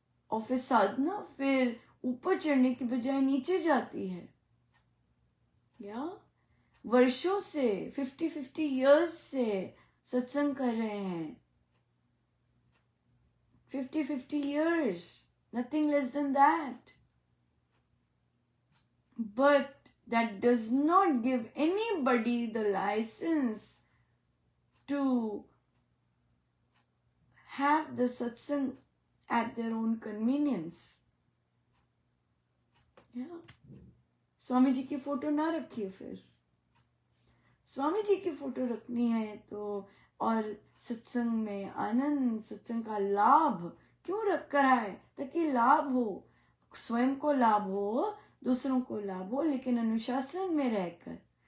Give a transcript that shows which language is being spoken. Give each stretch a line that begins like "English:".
Hindi: और फिर साधना फिर ऊपर चढ़ने की बजाय नीचे जाती है। या वर्षों से 50 years से सत्संग कर रहे हैं, 50 years,
English: nothing less than that. But that does not give anybody the license to have the satsang at their own convenience. Yeah.
Hindi: Swami ji की फोटो ना रखिए। फिर स्वामी जी की फोटो रखनी है तो, और सत्संग में आनंद, सत्संग का लाभ क्यों रख कर आए? ताकि लाभ हो, स्वयं को लाभ हो, दूसरों को लाभ हो, लेकिन अनुशासन में रहकर।